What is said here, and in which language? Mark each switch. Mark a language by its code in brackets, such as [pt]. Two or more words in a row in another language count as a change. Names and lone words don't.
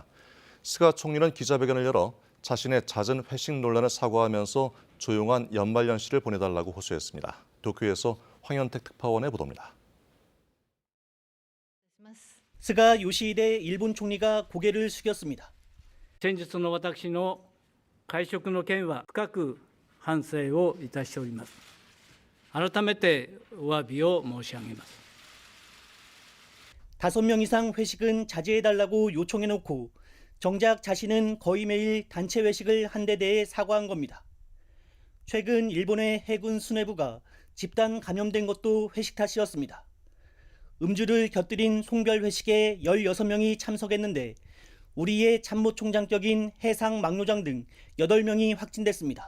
[ko] 스가 총리는 기자회견을 열어 자신의 잦은 회식 논란을 사과하면서 조용한 연말연시를 보내달라고 호소했습니다. 도쿄에서 황현택 특파원의 보도입니다. 스가 요시히데 일본 총리가 고개를 숙였습니다. [ja] 先日の私の会食の件は深く反省をいたしております。改めてお詫びを申し上げます。 [ko] 5명 이상 회식은 자제해달라고 요청해놓고 정작 자신은 거의 매일 단체 회식을 한 데 대해 사과한 겁니다. 최근 일본의 해군 수뇌부가 집단 감염된 것도 회식 탓이었습니다. 음주를 곁들인 송별 회식에 16명이 참석했는데 우리의 참모총장격인 해상 막노장 등 8명이 확진됐습니다.